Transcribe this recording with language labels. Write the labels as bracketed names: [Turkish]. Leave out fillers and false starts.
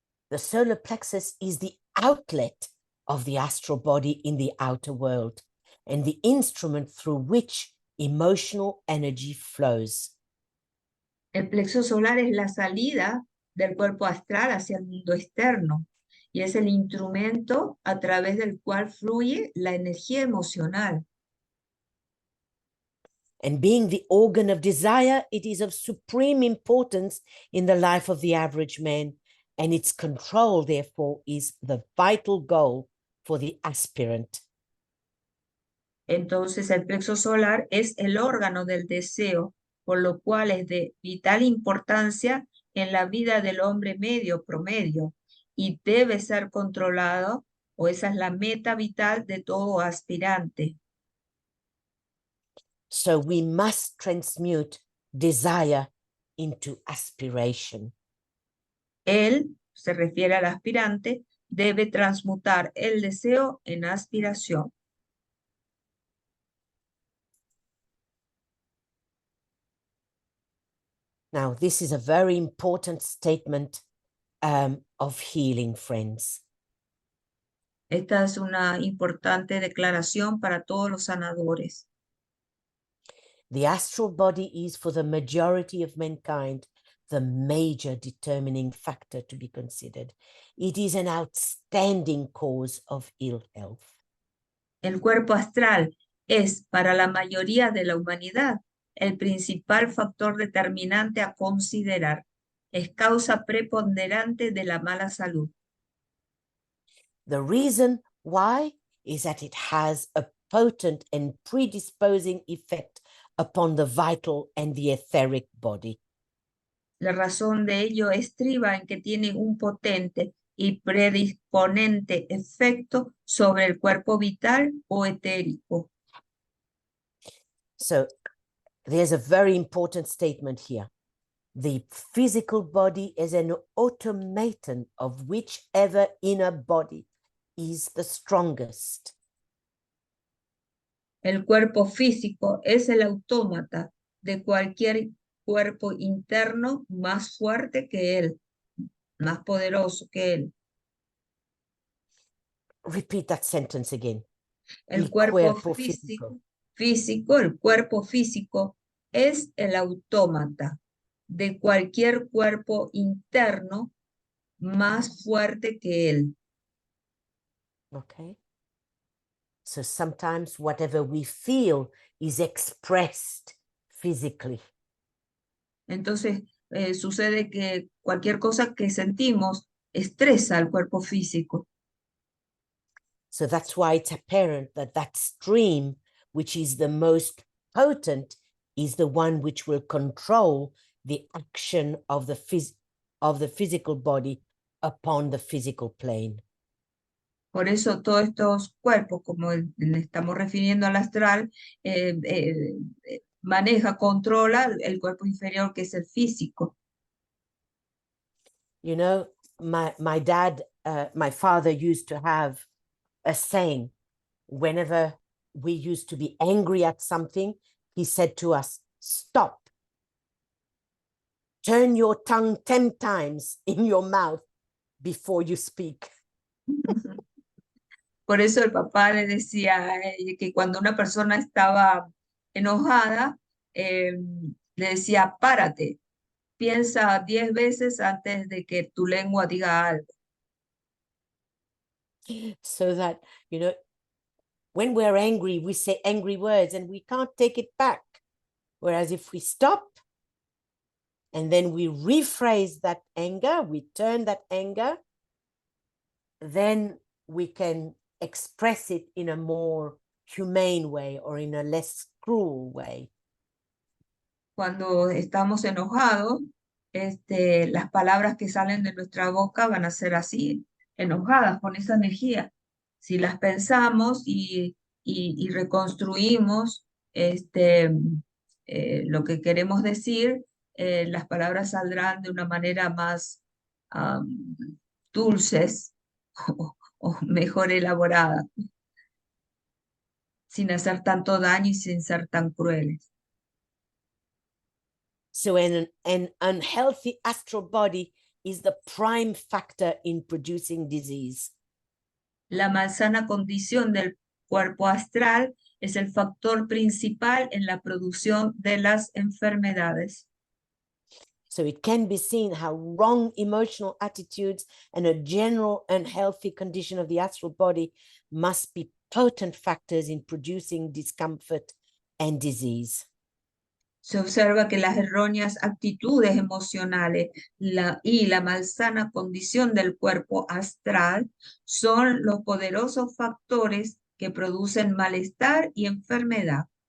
[English] The solar plexus is the outlet of the astral body in the outer world and the instrument through which emotional energy flows. [Spanish] El plexo solar es la salida del cuerpo astral hacia el mundo externo y es el instrumento a través del cual fluye la energía emocional. [English] And being the organ of desire, it is of supreme importance in the life of the average man, and its control, therefore, is the vital goal for the aspirant. [Spanish] Entonces el plexo solar es el órgano del deseo, por lo cual es de vital importancia en la vida del hombre medio promedio y debe ser controlado, o esa es la meta vital de todo aspirante. [English] So we must transmute desire into aspiration. [Spanish] Él, se refiere al aspirante, debe transmutar el deseo en aspiración. [English] Now, this is a very important statement of healing, friends. [Spanish] Esta es una importante declaración para todos los sanadores. [English] The astral body is, for the majority of mankind, the major determining factor to be considered. It is an outstanding cause of ill health. [Spanish] El cuerpo astral es, para la mayoría de la humanidad, el principal factor determinante a considerar. Es causa preponderante de la mala salud. [English] The reason why is that it has a potent and predisposing effect upon the vital and the etheric body. [Spanish] La razón de ello estriba en que tiene un potente y predisponente efecto sobre el cuerpo vital o etérico. [English] So there's a very important statement here. The physical body is an automaton of whichever inner body is the strongest. [Spanish] El cuerpo físico es el autómata de cualquier cuerpo interno más fuerte que él, más poderoso que él. [English] Repeat that sentence again. [Spanish] El cuerpo físico, el cuerpo físico es el autómata de cualquier cuerpo interno más fuerte que él. [English] Okay. So sometimes whatever we feel is expressed physically. [Spanish] Entonces, sucede que cualquier cosa que sentimos estresa al cuerpo físico. [English] So that's why it's apparent that that stream, which is the most potent, is the one which will control the action of the physical body upon the physical plane. [Spanish] Por eso todos estos cuerpos, como le estamos refiriendo al astral, maneja, controla el cuerpo inferior, que es el físico. [English] You know, my dad, my father used to have a saying. Whenever we used to be angry at something, he said to us, stop. Turn your tongue 10 times in your mouth before you speak. [Spanish] Por eso el papá le decía que cuando una persona estaba enojada, le decía, párate, piensa 10 veces antes de que tu lengua diga algo. [English] So that, you know, when we're angry, we say angry words and we can't take it back. Whereas if we stop and then we rephrase that anger, we turn that anger, then we can express it in a more humane way or in a less cruel way. [Spanish] Cuando estamos enojados, las palabras que salen de nuestra boca van a ser así, enojadas, con esa energía. Si las pensamos y reconstruimos lo que queremos decir, las palabras saldrán de una manera más dulces o mejor elaborada, sin hacer tanto daño y sin ser tan crueles. [English] So an unhealthy astral body is the prime factor in producing disease. [Spanish] La malsana condición del cuerpo astral es el factor principal en la producción de las enfermedades. [English] So it can be seen how wrong emotional attitudes and a general unhealthy condition of the astral body must be potent factors in producing discomfort and disease. [Spanish] Se observa que las erróneas actitudes emocionales y la malsana condición del cuerpo astral son los poderosos factores que producen malestar y enfermedad.